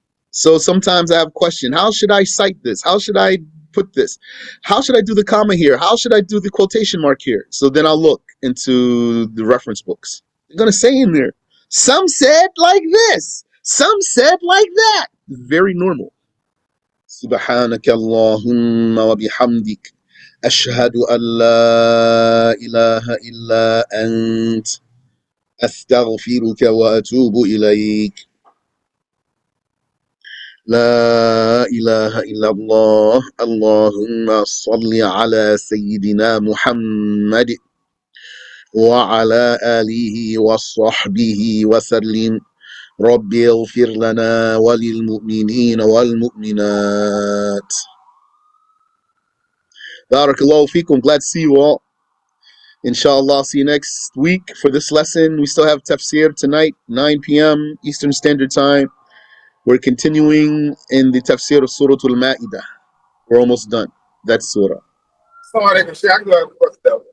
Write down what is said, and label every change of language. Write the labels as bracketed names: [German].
[English] So sometimes I have a question. How should I cite this? How should I put this? How should I do the comma here? How should I do the quotation mark here? So then I'll look into the reference books. They're going to say in there, some said like this. Some said like that. Very normal. [Arabic] سبحانك اللهم وبحمدك أشهد أن لا إله إلا أنت أستغفرك وأتوب إليك لا إله إلا الله اللهم صل على سيدنا محمد وعلى آله وصحبه وسلم رب اغفر لنا وللمؤمنين والمؤمنات. Barakallahu feekum. [English] Glad to see you all. Inshallah, I'll see you next week for this lesson. We still have tafsir tonight, 9 p.m. Eastern Standard Time. We're continuing in the tafsir of Surah Al-Ma'idah. We're almost done. That's surah. Somebody can share. I can go ahead and cross it out.